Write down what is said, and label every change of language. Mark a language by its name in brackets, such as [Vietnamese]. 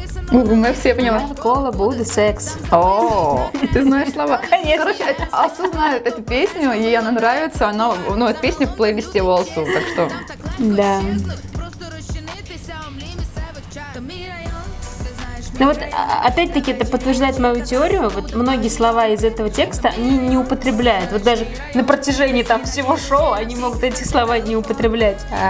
[Russian] Google Maps, я поняла. Кола, Будда, секс. О, ты знаешь слова. Конечно. Короче, Алсу знает эту песню, ей она нравится. Она, ну, эта песня в плейлисте у Алсу, так что... Да. [Ukrainian] Просто розчинитися у млі місцевих чар. То мій район, ти знаєш, [Russian] Ну вот, опять-таки, это подтверждает мою теорию. Вот многие слова из этого текста они не употребляют. Вот даже на протяжении там всего шоу они могут эти слова не употреблять.